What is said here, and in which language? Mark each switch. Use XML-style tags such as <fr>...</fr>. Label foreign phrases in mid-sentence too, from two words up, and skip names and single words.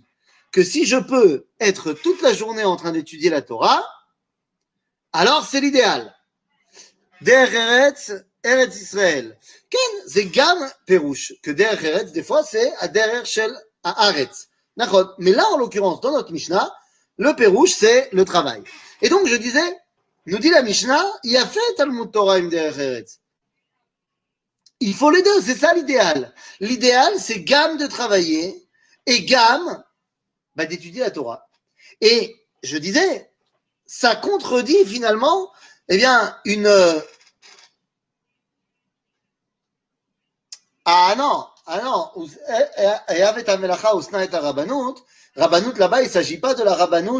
<fr>Que si je peux être toute la journée en train d'étudier la Torah, alors c'est l'idéal.</fr> <he>דרך ארץ, ארץ ישראל. כן, זה גם פירוש, que דרך ארץ,</he> <fr>des fois, c'est</fr> <he>הדרך של הארץ. נכון.</he> <fr>Mais là, en l'occurrence, dans notre Mishnah, le pérouche, c'est le travail. Et donc, je disais, nous dit la Mishnah, il y a fait</fr> <he>תלמוד תורה עם דרך ארץ.</he> <fr>Il faut les deux, c'est ça l'idéal. L'idéal, c'est gamme de travailler et gamme d'étudier la Torah. Et je disais, ça contredit finalement, eh bien, une... Ah non, Rabbanout là-bas, il ne s'agit pas de la Rabbanout.</fr>